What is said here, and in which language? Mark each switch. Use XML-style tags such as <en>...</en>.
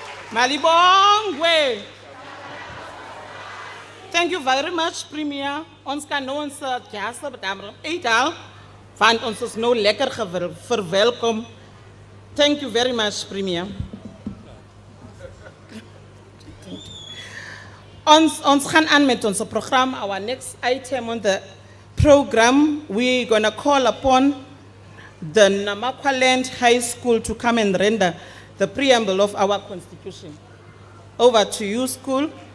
<xh>Malibongwe.</xh> <en>Thank you very much, Premier.</en> <af>Ons kan nou ons gasten eetal, want ons is nou lekker verwelkom.</af> <en>Thank you very much, Premier.</en> <af>Ons gaan aan met ons program.</af> <en>Our next item on the program, we're going to call upon the Namakwaland High School to come and render the preamble of our Constitution. Over to you, school.</en>